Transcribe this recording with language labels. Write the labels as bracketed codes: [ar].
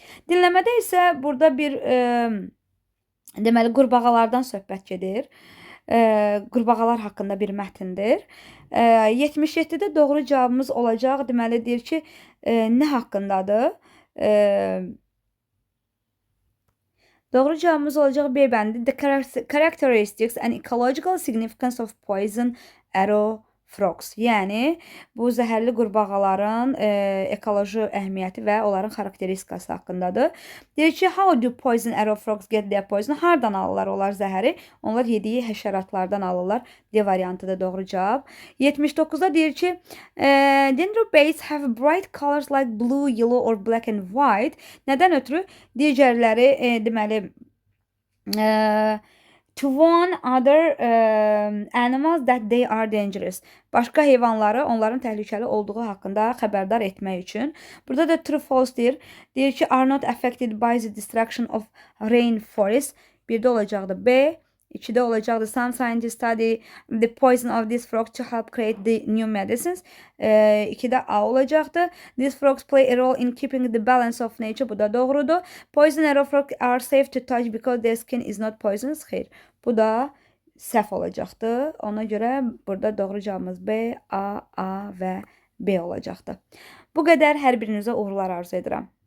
[az] Dinləmədə isə burada bir deməli, qurbağalardan söhbət gedir. Qurbağalar haqqında bir mətndir. 77-də doğru cavabımız olacaq. Deməli, deyir ki, nə haqqındadır? Doğru cavabımız olacaq B bəndi. [en] The characteristics and ecological significance of poison arrow frogs. [az] Yəni, bu zəhərli qurbağaların ekoloji əhəmiyyəti və onların xarakteristikası haqqındadır. Deyir ki, [en] how do poison arrow frogs get their poison? [az] Hardan alırlar onlar zəhəri? Onlar yediyi həşəratlardan alırlar. D variantı da doğru cavab. 79-da deyir ki, [en] dendrobates have bright colors like blue, yellow or black and white. [az] Nədən ötürü? Digərləri, deməli, [en] to warn other animals that they are dangerous. [az] Başqa heyvanları onların təhlükəli olduğu haqqında xəbərdar etmək üçün. Burada da true false deyir. Deyir ki, [en] are not affected by the destruction of rainforest. [az] Bir də olacaqdı B. 2-də olacaqdı. [en] Some scientists study the poison of these frogs to help create the new medicines. [az] 2-də A olacaqdı. [en] These frogs play a role in keeping the balance of nature. [az] Bu da doğrudur. [en] Poison arrow frogs are safe to touch because their skin is not poisonous. [az] Xeyr. Bu da səhv olacaqdı. Ona görə burada doğru cavabımız B, A və B olacaqdı. Bu qədər hər birinizə uğurlar arzu edirəm.